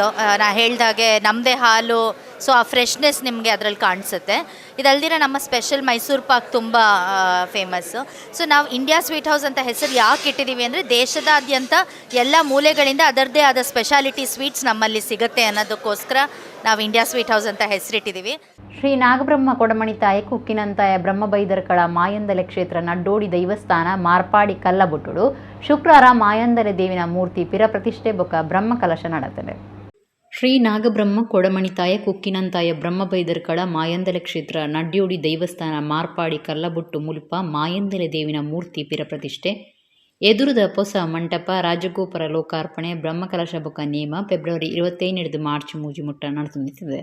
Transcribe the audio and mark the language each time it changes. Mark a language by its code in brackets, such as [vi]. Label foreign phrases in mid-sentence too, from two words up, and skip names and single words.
[kn] ನಾ ಹೇಳ್ದಾಗೆ ನಮ್ಮದೇ ಹಾಲು, ಸೊ ಆ ಫ್ರೆಶ್ನೆಸ್ ನಿಮಗೆ ಅದರಲ್ಲಿ ಕಾಣಿಸುತ್ತೆ. ಇದಲ್ದಿರ ನಮ್ಮ ಸ್ಪೆಷಲ್ ಮೈಸೂರು ಪಾಕ್ ತುಂಬ ಫೇಮಸ್ಸು. ಸೊ ನಾವು ಇಂಡಿಯಾ ಸ್ವೀಟ್ ಹೌಸ್ ಅಂತ ಹೆಸರು ಯಾಕೆ ಇಟ್ಟಿದ್ದೀವಿ ಅಂದರೆ, ದೇಶದಾದ್ಯಂತ ಎಲ್ಲ ಮೂಲೆಗಳಿಂದ ಅದರದ್ದೇ ಆದ [en] specialty sweets [kn] ನಮ್ಮಲ್ಲಿ ಸಿಗುತ್ತೆ ಅನ್ನೋದಕ್ಕೋಸ್ಕರ ನಾವು ಇಂಡಿಯಾ ಸ್ವೀಟ್ ಹೌಸ್ ಅಂತ ಹೆಸರಿಟ್ಟಿದ್ದೀವಿ. [tcy] ಶ್ರೀ ನಾಗಬ್ರಹ್ಮ ಕೊಡಮಣಿತಾಯ ಕುಕ್ಕಿನಂತಾಯ ಬ್ರಹ್ಮಬೈದರ್ಕಳ ಮಾಯಂದಲೆ ಕ್ಷೇತ್ರ ನಡ್ಡೋಡಿ ದೈವಸ್ಥಾನ ಮಾರ್ಪಾಡಿ ಕಲ್ಲಬುಟ್ಟುಡು ಶುಕ್ರವಾರ ಮಾಯಂದಲೆ ದೇವಿನ ಮೂರ್ತಿ ಪಿರ ಪ್ರತಿಷ್ಠೆ ಬೊಕ್ಕ ಬ್ರಹ್ಮ ಕಲಶ ನಡೆದಿದೆ. ಶ್ರೀ ನಾಗಬ್ರಹ್ಮ ಕೊಡಮಣಿತಾಯ ಕುಕ್ಕಿನಂತಾಯ ಬ್ರಹ್ಮಬೈದರ್ಕಳ ಮಾಯಂದಲೆ ಕ್ಷೇತ್ರ ನಡ್ಡೋಡಿ ದೈವಸ್ಥಾನ ಮಾರ್ಪಾಡಿ ಕಲ್ಲಬುಟ್ಟು ಮುಲ್ಪ ಮಾಯಂದಲೆ ದೇವಿನ ಮೂರ್ತಿ ಪಿರ ಪ್ರತಿಷ್ಠೆ ಎದುರದ ಹೊಸ ಮಂಟಪ ರಾಜಗೋಪುರ ಲೋಕಾರ್ಪಣೆ ಬ್ರಹ್ಮಕಲಶ ಬೊಕ್ಕ ನೇಮ ಫೆಬ್ರವರಿ 25 ಮಾರ್ಚ್ ಮೂಜಿಮುಟ್ಟ ನಡೆಸುತ್ತಿದೆ.